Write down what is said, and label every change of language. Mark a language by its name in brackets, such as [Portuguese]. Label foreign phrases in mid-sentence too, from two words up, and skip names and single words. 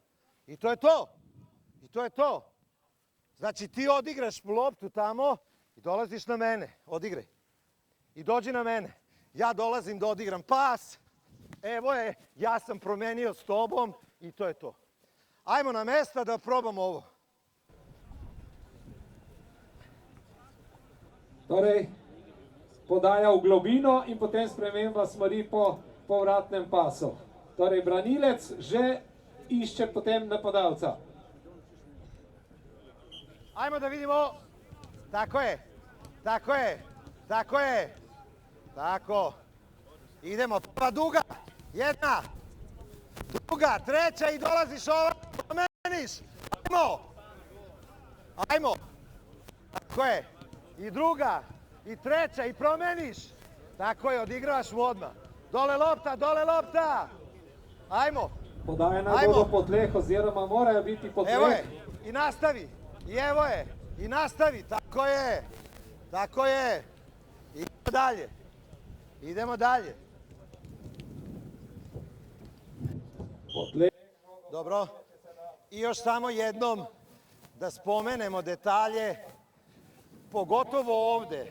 [Serbian] I to je to. Znači, ti odigraš loptu tamo i dolaziš na mene. Odigraj. I dođi na mene. Ja dolazim da odigram pas. Evo je, ja sam promenio s tobom i to je to. Ajmo na mesta da probamo ovo. [Slovenian] Torej, podaja v globino in potem sprememba smeri po povratnem pasu. Torej, branilec že išče potem napadalca. [Serbian] Ajmo da vidimo. Tako je. Tako. Idemo, prva duga. Jedna. Druga, treća i dolaziš ovako. Promeniš. Ajmo. Tako je. I druga. I treća i promeniš. Tako je, odigravaš mu odmah. Dole lopta. Ajmo. [Slovenian] Podaje naj bodo po tleh oziroma morajo biti po tleh. [Serbian] Evo je. I nastavi. I evo je. I nastavi. Tako je. Idemo dalje. Dobro. I još samo jednom da spomenemo detalje, pogotovo ovde.